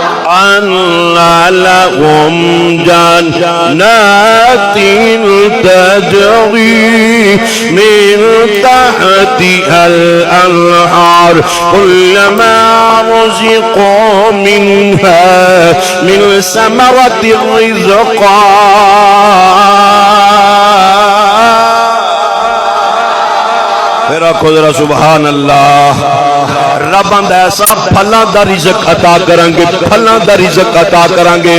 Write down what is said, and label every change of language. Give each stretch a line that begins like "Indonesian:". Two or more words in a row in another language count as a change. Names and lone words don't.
Arabic: أن لهم جنات تجري من تحتها الأنهار كلما رزقوا منها من ثمرة رزقا
Punjabi: پھر آکھو ذرا
Arabic: سبحان الله.
Punjabi: رب آندا ایسا پھلوں کا رزق عطا کرانگے، پھلوں کا رزق عطا کرانگے.